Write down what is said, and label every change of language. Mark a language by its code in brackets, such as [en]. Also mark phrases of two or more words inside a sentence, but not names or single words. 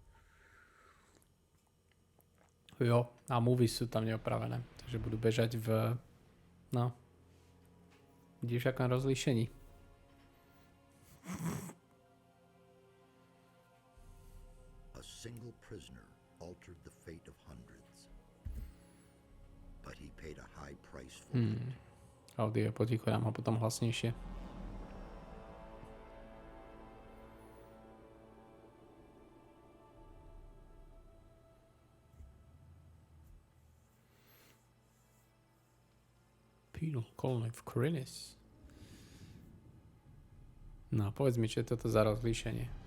[sk] Jo, a movies sú tam neopravené. Takže budú bežať v... No. Vidíš, akom rozlíšení. [en] A single prisoner altered the fate of hundreds. But he paid a high price for it. [sk] Audio potichu, dám ho potom hlasnejšie. [en] Penal colony of Krinis. [sk] No, povedz mi, čo je toto za rozlíšenie.